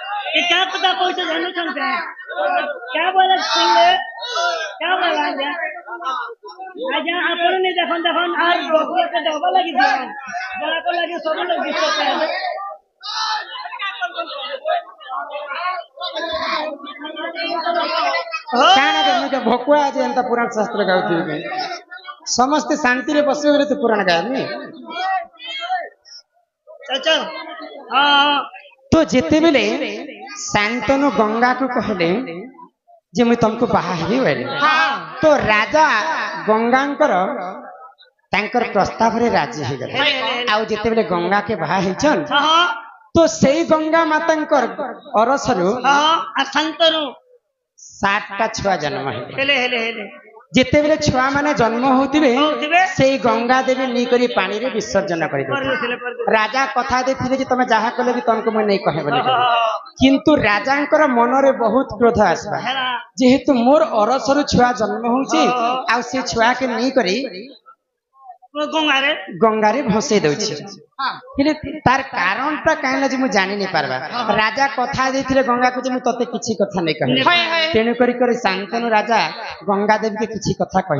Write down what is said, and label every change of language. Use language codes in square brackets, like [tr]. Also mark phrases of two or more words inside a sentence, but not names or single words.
[hi] ये क्या पता पहुंचे जानू चलते हैं क्या बोला सुनले क्या बोला आजा अपन ने देखन देखन आर डॉक्टर के दवा लगी दिया बड़ा को लगे सब लोग डिस्टर्ब कर रहे [or] କାଣା କେ ମୁଇଁ ଭକୁଆ ଆଜି ଏନ୍ତା ପୁରାଣ ଶାସ୍ତ୍ର ଗାଉଥିବି କାଇଁ ସମସ୍ତେ ଶାନ୍ତିରେ ବସିବେ ବୋଲି ତୁ ପୁରାଣ ଗାଏନି [hi] चल हाँ [or] ତ ଯେତେବେଳେ ଶାନ୍ତନୁ ଗଙ୍ଗାକୁ କହିଲେ ଯେ ମୁଇଁ ତମକୁ ବାହା ହେବି ବୋଇଲେ ତ ରାଜା ଗଙ୍ଗାଙ୍କର ତାଙ୍କର ପ୍ରସ୍ତାବରେ ରାଜି ହେଇଗଲେ ଆଉ ଯେତେବେଳେ ଗଙ୍ଗାକେ ବାହା ହେଇଛନ୍ [hi] हाँ [or] ତ ସେଇ ଗଙ୍ଗା ମାତାଙ୍କର ଅରସରୁ [hi] हाँ असंतनु [or] 7ଟା ଛୁଆ ଜନ୍ମ ହେଲେ ହେଲେ ହେଲେ ହେଲେ ଯେତେବେଳେ ଛୁଆ ମାନେ ଜନ୍ମ ହଉଥିବେ ହଉଥିବେ। ସେଇ ଗଙ୍ଗା ଦେବୀ ନେଇକରି ପାଣିରେ ବିସର୍ଜନ [hi] कर [or] କରିଦେବେ [hi] दे कर दे [or] ରାଜା କଥା ଦେଇଥିଲେ ଯେ ତମେ ଯାହା କଲେ ବି ତମକୁ ମୁଁ ନେଇ କହେ ବୋଲି କିନ୍ତୁ ରାଜାଙ୍କର ମନରେ ବହୁତ କ୍ରୋଧ ଆସିବା हेला ଯେହେତୁ ମୋର ଅରସରୁ ଛୁଆ ଜନ୍ମ ହଉଛି ଆଉ ସେ ଛୁଆକେ ନେଇକରି [hi] वो गंगारे [or] ଗଙ୍ଗାରେ ଭସେଇ ଦଉଛି ହେଲେ ତାର କାରଣଟା କାହିଁକି ଯେ ମୁଁ ଜାଣି ନି ପାରବା ରାଜା କଥା ଦେଇଥିଲେ ଗଙ୍ଗାକୁ ଯେ ମୁଁ ତତେ କିଛି କଥା ନେଇ କହିବି ତେଣୁ କରି କରି ଶାନ୍ତନୁ ରାଜା ଗଙ୍ଗା ଦେବୀକେ କିଛି କଥା କହି